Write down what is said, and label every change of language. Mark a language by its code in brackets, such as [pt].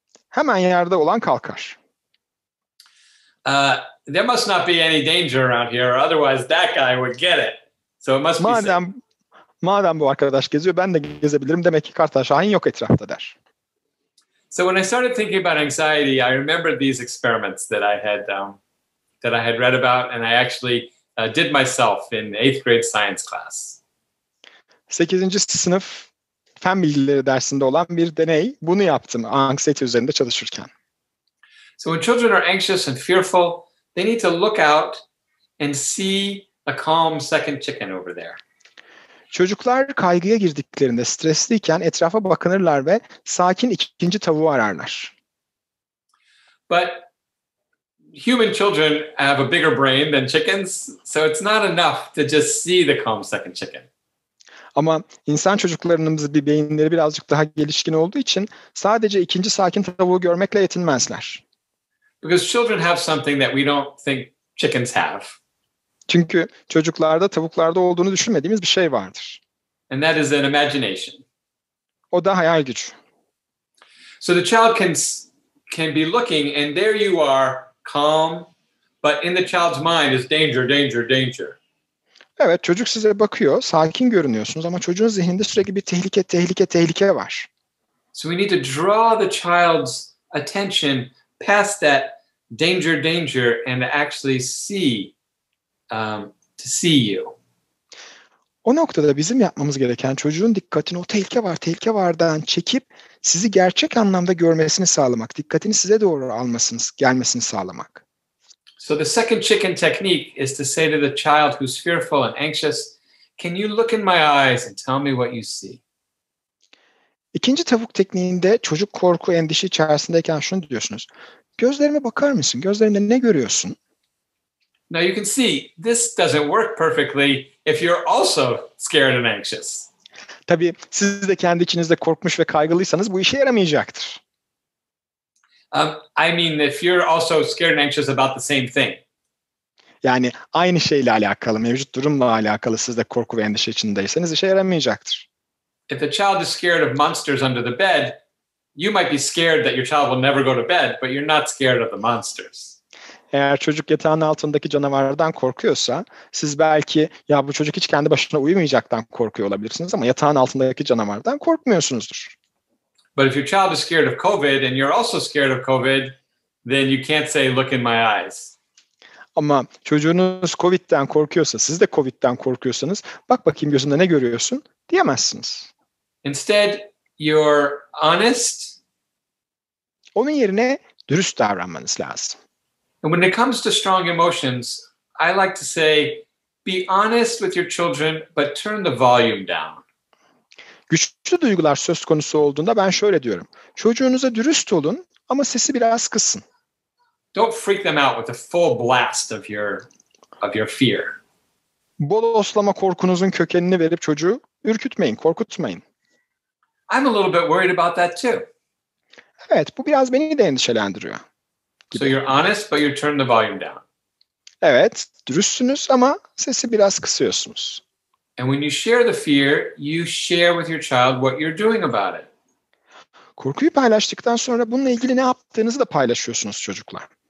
[tr] Hemen yerde olan kalkar. [en] There must not be any danger around here, or otherwise that guy would get it. So it must be safe. [tr] Madem bu arkadaş geziyor, ben de gezebilirim. Demek ki Kartal Şahin yok etrafta der. [en] So when I started thinking about anxiety, I remembered these experiments that I had read about, and I actually did myself in 8th grade science class. [tr] 8. sınıf fen bilgileri dersinde olan bir deney. Bunu yaptım anksiyete üzerinde çalışırken. [en] So when children are anxious and fearful, they need to look out and see a calm second chicken over there. [tr] Çocuklar kaygıya girdiklerinde, stresliyken etrafa bakınırlar ve sakin ikinci tavuğu ararlar. [en] But human children have a bigger brain than chickens, so it's not enough to just see the calm second chicken. [tr] Ama insan çocuklarının bir beyinleri birazcık daha gelişkin olduğu için sadece ikinci sakin tavuğu görmekle yetinmezler. [en] Because children have something that we don't think chickens have. [tr] Çünkü çocuklarda, tavuklarda olduğunu düşünmediğimiz bir şey vardır. [en] And that is an imagination. [tr] O da hayal gücü. [en] So the child can be looking, and there you are, calm, but in the child's mind is danger, danger, danger. [tr] Evet, çocuk size bakıyor, sakin görünüyorsunuz ama çocuğun zihninde sürekli bir tehlike, tehlike, tehlike var. [en] So we need to draw the child's attention past that danger, danger, and actually see you. [tr] O noktada bizim yapmamız gereken çocuğun dikkatini o tehlike var, tehlike vardan çekip sizi gerçek anlamda görmesini sağlamak, dikkatini size doğru gelmesini sağlamak. [en] So the second chicken technique is to say to the child who's fearful and anxious, "Can you look in my eyes and tell me what you see?" [tr] İkinci tavuk tekniğinde çocuk korku, endişe içerisindeyken şunu diyorsunuz. Gözlerime bakar mısın? Gözlerinde ne görüyorsun? [en] Now you can see this doesn't work perfectly if you're also scared and anxious. [tr] Tabii siz de kendi içinizde korkmuş ve kaygılıysanız bu işe yaramayacaktır. [en] I mean, if you're also scared and anxious about the same thing. [tr] Yani aynı şeyle alakalı, mevcut durumla alakalı siz de korku ve endişe içindeyseniz işe yaramayacaktır. [en] If the child is scared of monsters under the bed, you might be scared that your child will never go to bed, but you're not scared of the monsters. [tr] Eğer çocuk yatağın altındaki canavardan korkuyorsa, siz belki ya bu çocuk hiç kendi başına uyumayacaktan korkuyor olabilirsiniz ama yatağın altındaki canavardan korkmuyorsunuzdur. [en] But if your child is scared of COVID and you're also scared of COVID, then you can't say look in my eyes. [tr] Ama çocuğunuz COVID'den korkuyorsa, siz de COVID'den korkuyorsanız, bak bakayım gözünde ne görüyorsun diyemezsiniz. [en] Instead, you're honest. [tr] Onun yerine dürüst davranmanız lazım. [en] And when it comes to strong emotions, I like to say, be honest with your children, but turn the volume down. [tr] Güçlü duygular söz konusu olduğunda ben şöyle diyorum. Çocuğunuza dürüst olun ama sesi biraz kısın. [en] Don't freak them out with a full blast of your fear. [tr] Bodoslama korkunuzun kökenini verip çocuğu ürkütmeyin, korkutmayın. [en] I'm a little bit worried about that too. [tr] Evet, bu biraz beni de endişelendiriyor. [en] So you're honest, but you turn the volume down. [tr] Evet, dürüstsünüz ama sesi biraz kısıyorsunuz. [en] And when you share the fear, you share with your child what you're doing about it. [tr] Korkuyu paylaştıktan sonra bununla ilgili ne yaptığınızı da paylaşıyorsunuz çocuklar.